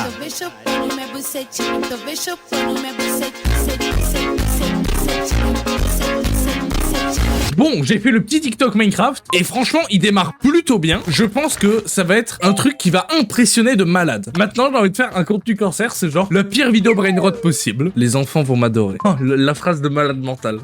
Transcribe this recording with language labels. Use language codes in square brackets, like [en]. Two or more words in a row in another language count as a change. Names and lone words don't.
[pt] Tô bem chupando minha bucetinha, tô bem chupando minha bucetinha. [fr] Bon, j'ai fait le petit TikTok Minecraft et franchement, il démarre plutôt bien. Je pense que ça va être un truc qui va impressionner de malade. Maintenant, j'ai envie de faire un contenu cancer, c'est genre la pire vidéo brainrot possible. Les enfants vont m'adorer. Oh, la phrase de malade mental.